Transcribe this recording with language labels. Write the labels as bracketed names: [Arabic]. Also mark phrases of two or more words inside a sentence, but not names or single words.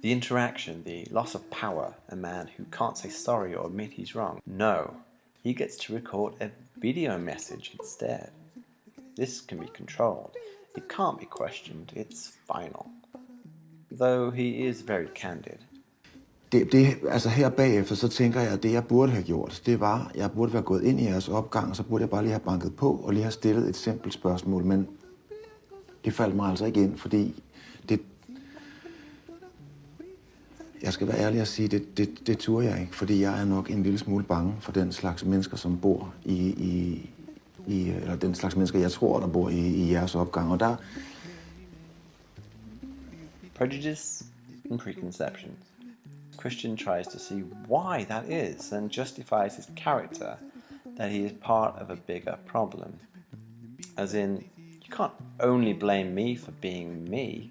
[English] The interaction, the loss of power, a man who can't say sorry or admit he's wrong. No, he gets to record a video message instead. This can be controlled. It can't be questioned. It's final. Though he is very candid. [Danish] Altså her bagefter, så tænker jeg, at det jeg burde have gjort, det var, at jeg burde være gået ind i jeres opgang, og så burde jeg bare lige have banket på, og lige have stillet et simpelt spørgsmål, men det faldt mig altså ikke ind, fordi det... Jeg skal være ærlig og sige, det turde jeg ikke, fordi jeg er nok en lille smule bange for den slags mennesker, som bor eller den slags mennesker, jeg tror, der bor i jeres opgang, og der... [English] Prejudice and preconceptions. Christian tries to see why that is and justifies his character that he is part of a bigger problem. As in, you can't only blame me for being me.